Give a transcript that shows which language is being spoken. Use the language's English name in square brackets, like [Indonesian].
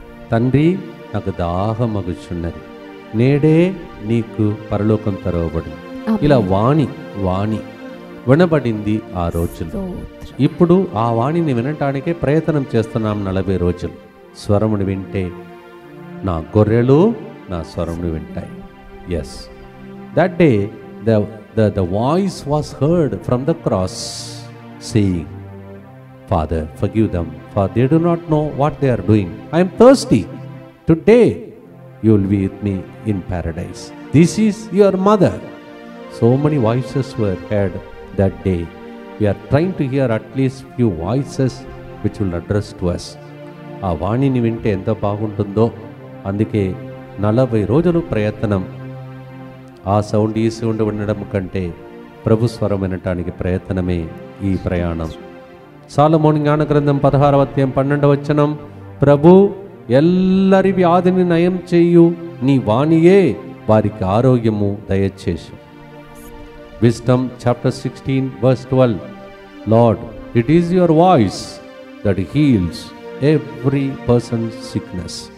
[Telugu] తండ్రి నాకు దాహం మగుచున్నది, నేడే నీకు పరలోకం తెరవబడింది. ఇలా వాణి వినబడింది ఆ రోజుల్లో. ఇప్పుడు ఆ వాణిని వినటానికే ప్రయత్నం చేస్తున్నాం 40 రోజులు. స్వరమును వింటే నా గొర్రెలు నా స్వరమును వింటాయి. [English] Yes, that day the voice was heard from the cross saying, Father, forgive them, for they do not know what they are doing. I am thirsty. Today you will be with me in paradise. This is your mother. So many voices were heard that day. We are trying to hear at least few voices which will address to us. [Telugu] ఆ వాణిని వింటే ఎంత బాగుంటుందో. అందుకే 40 రోజులు ప్రయత్నం. ఆ sound ఈ సౌండ్ వినడం కంటే ప్రభు స్వరం వినటానికి ప్రయత్నమే ఈ ప్రయాణం. సాలమోను జ్ఞాన గ్రంథం 16వ అధ్యాయం 12వ వచనం, ప్రభు ఎల్లరి వ్యాధిని నయం చేయు నీ వాణియే వారికి ఆరోగ్యము దయచేసి. [English] Wisdom chapter 16 verse 12, Lord, it is your voice that heals every person's sickness.